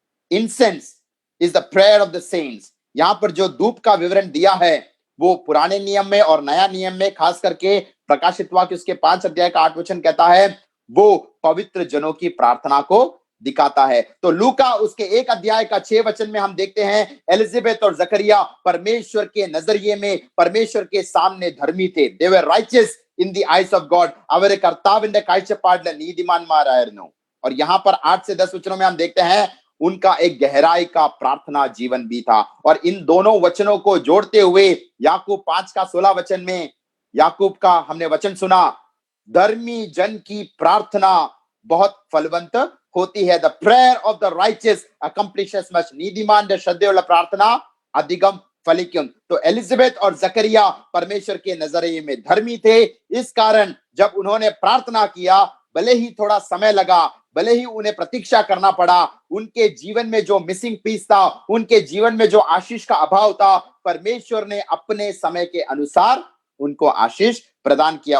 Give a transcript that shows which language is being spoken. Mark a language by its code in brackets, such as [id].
[en] Incense is the prayer of the saints. [hi] यहां पर जो धूप का विवरण दिया है वो पुराने नियम में और नया नियम में, खास करके प्रकाशित वाक्य उसके 5 अध्याय का 8 वचन कहता है, वो पवित्र जनों की प्रार्थना को दिखाता है। तो लूका उसके 1 अध्याय का 6 वचन में हम देखते हैं एलिजाबेथ और जकरिया परमेश्वर के नजरिए में, परमेश्वर के सामने धर्मी थे। [en] They were righteous in the eyes of God. [ml] അവരെ കർത്താവിന്റെ കാഴ്ചപ്പാടിൽ നീതിമാന്മാരായിരുന്നു। [hi] और यहां पर 8 से 10 वचनों में हम देखते हैं उनका एक गहराई का प्रार्थना जीवन भी था। और इन दोनों वचनों को जोड़ते हुए याकूब 5 का 16 वचन में याकूब का हमने वचन सुना, धर्मी जन की प्रार्थना बहुत फलवंत होती है। [en] The prayer of the righteous accomplishes much. [ml] നീതിമാന്റെ ശ്രദ്ധയുള്ള പ്രാർത്ഥന അധികം फलिक्यम। [hi] तो एलिजाबेथ और जकरिया परमेश्वर के नजरिए में धर्मी थे। इस कारण जब उन्होंने प्रार्थना किया, भले ही थोड़ा समय लगा, भले ही उन्हें प्रतीक्षा करना पड़ा, उनके जीवन में जो मिसिंग पीस था, उनके जीवन में जो आशीष का अभाव था, परमेश्वर ने अपने समय के अनुसार उनको आशीष प्रदान किया।